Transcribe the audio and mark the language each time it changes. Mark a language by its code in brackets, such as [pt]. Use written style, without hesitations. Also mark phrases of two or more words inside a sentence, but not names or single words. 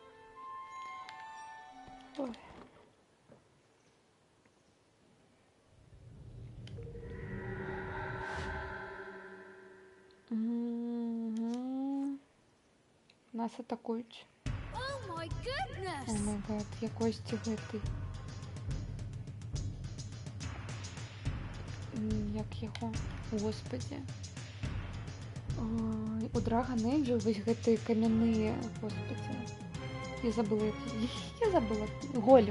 [uk] Ой. Нас атакують. [en] Oh my goodness! Oh my God, [be] якості гэты. Як яго? Господи. Ой, у Dragon Age вось гэтыя камянныя, господи. Я забыла. Голем.